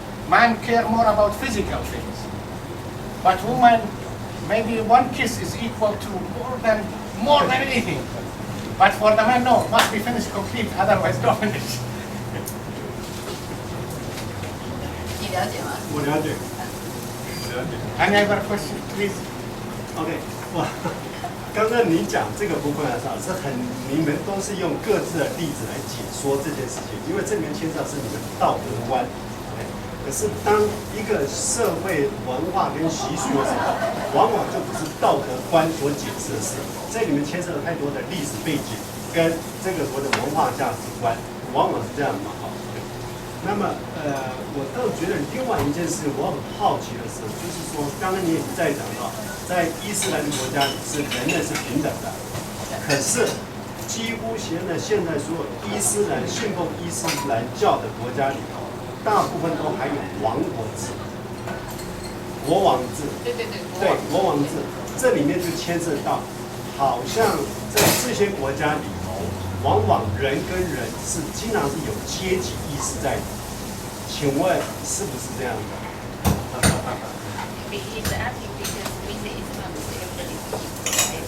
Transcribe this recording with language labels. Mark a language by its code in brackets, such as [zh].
[en] man care more about physical things. But woman, maybe one kiss is equal to more than anything. But for the man, no, must be finished complete, otherwise don't finish. [zh] 你了解吗？我了解。 [en] Any other question, please? [zh] OK， 哇，刚刚你讲这个部分的时候，你们都是用各自的例子来解说这件事情，因为这里面牵涉到是你们道德观。 OK， 可是当一个社会文化跟习俗的时候，往往就不是道德观所解释的事，这里面牵涉了太多的历史背景跟这个所谓的文化价值观，往往是这样嘛。好，那么我倒觉得另外一件事，我很好奇的是，就是说，刚刚你也在讲到，在伊斯兰的国家里是人类是平等的，可是几乎现在所有信奉伊斯兰教的国家里头，大部分都还有王国制、国王制。对，国王制，这里面就牵涉到，好像在这些国家里头，往往人跟人是经常是有阶级意识在的。请问是不是这样的？ [en] He's asking because we say Islam is everybody right?